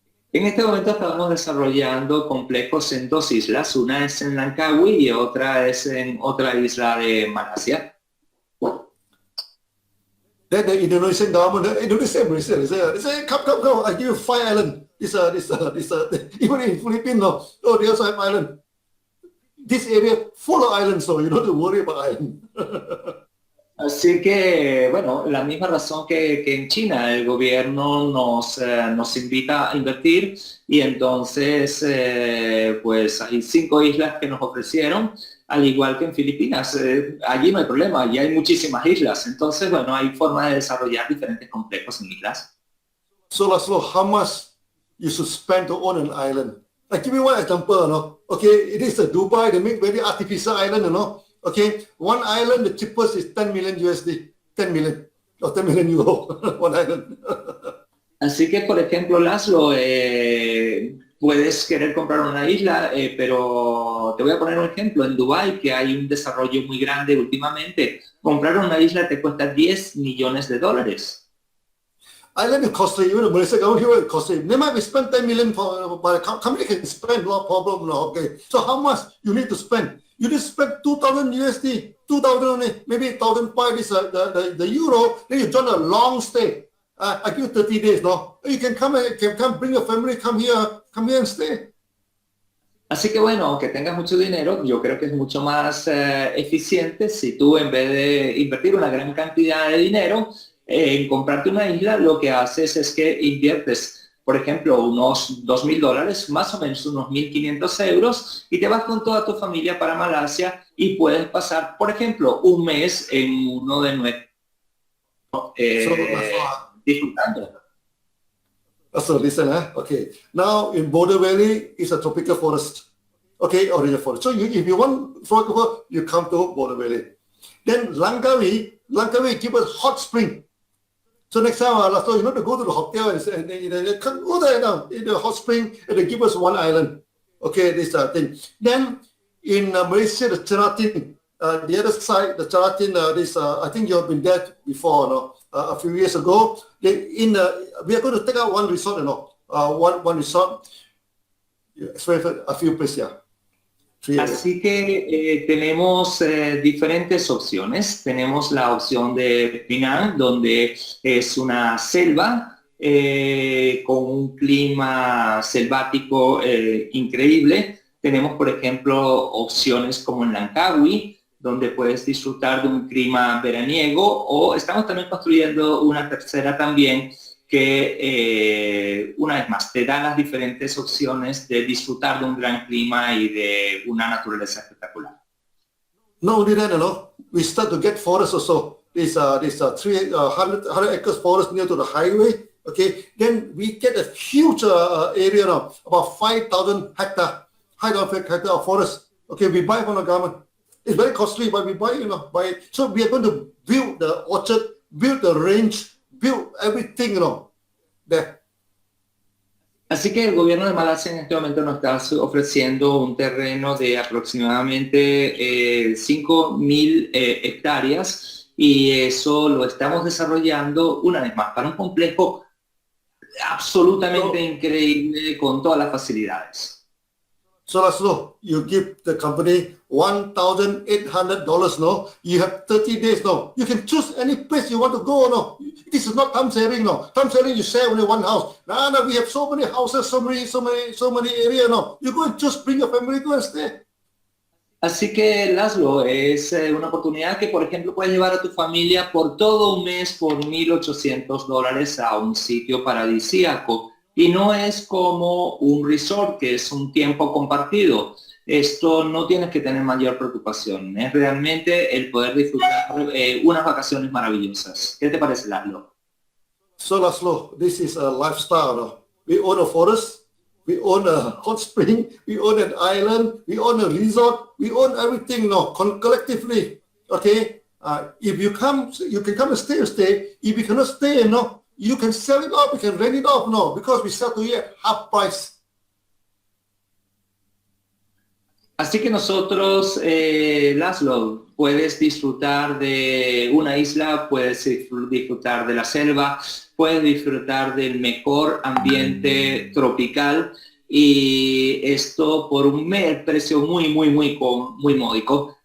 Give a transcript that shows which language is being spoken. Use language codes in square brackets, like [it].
[es] En este momento estamos desarrollando complejos en 2 islas, una es en Langkawi y otra es en otra isla de Malasia. [en] Then the Indonesian government, Indonesia, they say, come, I give you 5 islands. Even in Philippines, they also have island. This area full of islands, so you don't have to worry about islands. [es] Así que, bueno, la misma razón que en China, el gobierno nos invita a invertir y entonces, pues hay 5 islas que nos ofrecieron, al igual que en Filipinas. Allí no hay problema, allí hay muchísimas islas. Entonces, bueno, hay forma de desarrollar diferentes complejos en islas. [en] So, László, how much you should spend to own an island? I give you one example, Okay, it is Dubai, they make very artificial island, Okay, one island, the cheapest is 10 million USD, 10 million, or 10 million euro, one island. [es] Así que, por ejemplo, László, puedes querer comprar una isla, pero te voy a poner un ejemplo. En Dubái, que hay un desarrollo muy grande últimamente, comprar una isla te cuesta $10 millones. [en] Island is costly, even the Malaysia government here is costly. They might spend 10 million, but a company can spend a lot of problem, okay. So how much you need to spend? You just spend 2,000 USD, 2,000 only, maybe 1,500 is the euro, then you join a long stay. I give you 30 days, You can come, bring your family, come here and stay. [es] Así que bueno, aunque tengas mucho dinero, yo creo que es mucho más eficiente si tú, en vez de invertir una gran cantidad de dinero en comprarte una isla, lo que haces es que inviertes, por ejemplo, unos $2,000, más o menos unos 1.500 euros, y te vas con toda tu familia para Malasia y puedes pasar, por ejemplo, un mes en uno de nuestros disfrutando. [en] So listen, okay. Now in Border Valley is a tropical forest, okay, or a forest. So if you want, for example, you come to Border Valley. Then Langkawi give us hot spring. So next time, László, you know to go to the hotel and go there now in the hot spring, and they give us one island. Okay, this thing. Then in Malaysia, the Cheratin, the other side, the Cheratin, I think you have been there before, a few years ago. We are going to take out one resort, one resort. It's a few places, yeah. [es] Así que tenemos diferentes opciones. Tenemos la opción de Penang, donde es una selva con un clima selvático increíble. Tenemos, por ejemplo, opciones como en Langkawi, donde puedes disfrutar de un clima veraniego, o estamos también construyendo una tercera también que, una vez más, te da las diferentes opciones de disfrutar de un gran clima y de una naturaleza espectacular. [en] No only that, we start to get forests also. There's 100 acres forest near to the highway. Okay, then we get a huge area now, about 5,000 hectare of forest. Okay, we buy from the government. It's very costly, but we buy, So we are going to build the orchard, build the range, build everything, there. [es] Así que el gobierno de Malasia en este momento nos está ofreciendo un terreno de aproximadamente 5.000 hectáreas, y eso lo estamos desarrollando una vez más para un complejo absolutamente increíble con todas las facilidades. [en] So László, you give the company $1,800, no? You have 30 days, no? You can choose any place you want to go, no? This is not time sharing, no? Time sharing, you share only one house. No, we have so many houses, so many areas, no? You go and just bring your family, go and stay. [es] Así que, László, es una oportunidad que, por ejemplo, puedes llevar a tu familia por todo un mes por $1,800 a un sitio paradisíaco. Y no es como un resort, que es un tiempo compartido. Esto no tienes que tener mayor preocupación. Es realmente el poder disfrutar unas vacaciones maravillosas. ¿Qué te parece, László? [en] So László, this is a lifestyle, no? We own a forest, we own a hot spring, we own an island, we own a resort, we own everything, no? Collectively, okay? If you come, you can come and stay. If you cannot stay, no? You can sell it off, you can rent it off, no, because we sell to you at half price. [es] Así que nosotros, László, puedes disfrutar de una isla, puedes disfrutar de la selva, puedes disfrutar del mejor ambiente tropical y esto por un precio muy módico.